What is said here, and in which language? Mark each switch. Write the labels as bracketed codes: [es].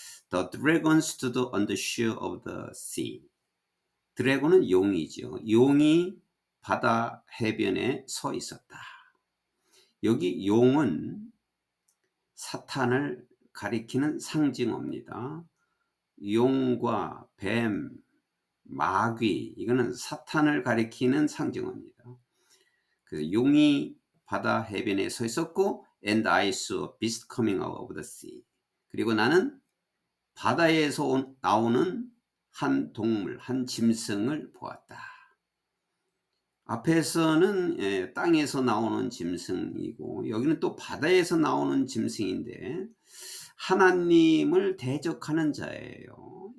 [en] The dragon stood on the shore of the sea. [ko] 드래곤은 용이죠. 용이 바다 해변에 서 있었다. 여기 용은 사탄을 가리키는 상징어입니다. 용과 뱀, 마귀, 이거는 사탄을 가리키는 상징어입니다. 그 용이 바다 해변에 서 있었고, [en] and I saw a beast coming out of the sea. [ko] 그리고 나는 바다에서 나오는 한 동물, 한 짐승을 보았다. 앞에서는 땅에서 나오는 짐승이고 여기는 또 바다에서 나오는 짐승인데 하나님을 대적하는 자예요.